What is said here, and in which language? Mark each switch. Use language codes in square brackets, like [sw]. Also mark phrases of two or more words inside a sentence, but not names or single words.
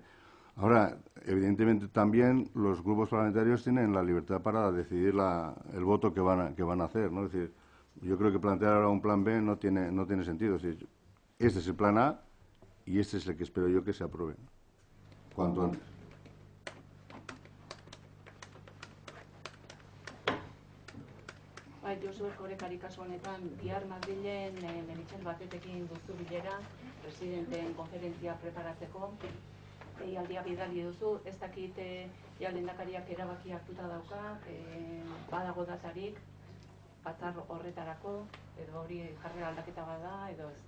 [es] Ahora, evidentemente también los grupos parlamentarios tienen la libertad para decidir el voto que van a hacer, ¿no? Es decir, yo creo que plantear ahora un plan B no tiene sentido. Es decir, este es el plan A y este es el que espero yo que se apruebe, cuanto antes. [eu] Josu Erkorek kasu honetan, bihar Madrilen Meritxell Batetekin duzu bilera, presidenteen konferentzia preparatzeko, deialdia bidali duzu, ez dakit lehendakariak erabaki hartuta dauka, badago datarik, batzar horretarako, edo hori jarrera aldaketa bada, edo ez?